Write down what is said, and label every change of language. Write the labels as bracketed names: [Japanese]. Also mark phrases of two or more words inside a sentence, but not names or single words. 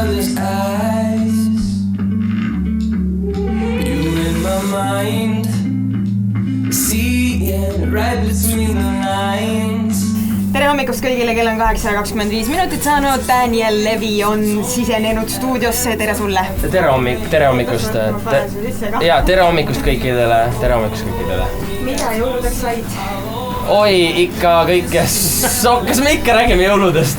[English] these eyes. You in my mind, seeing right between the lines. [Estonian] Tere hommikust kõigile, kell on 8:25 minutit saanud. Daniel Levi on sisenenud stuudiosse. Tere sulle. Tere hommikust. Ja tere hommikust kõikidele. Mida jõuludeks said? Oi, ikka kõik. Kas me ikka räägime jõuludest?